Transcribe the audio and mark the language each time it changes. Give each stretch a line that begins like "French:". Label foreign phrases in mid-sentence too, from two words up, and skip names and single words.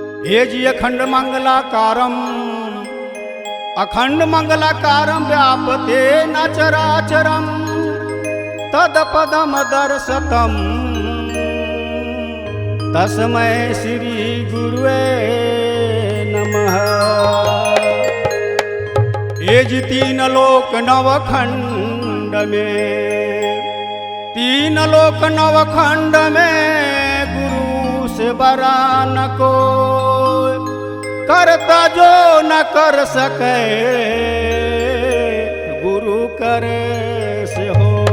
Sanskrit: हे जी अखंड मंगलाकारम अखंड मंगलाकारम व्यापते न चराचरम तदपदम दर्शतम तस्मै श्री गुरुवे नमः।
Hindi: ये जी तीन लोक नवखंड में तीन लोक नवखंड में गुरु से बरा न को करता जो न कर सके गुरु करे से हो।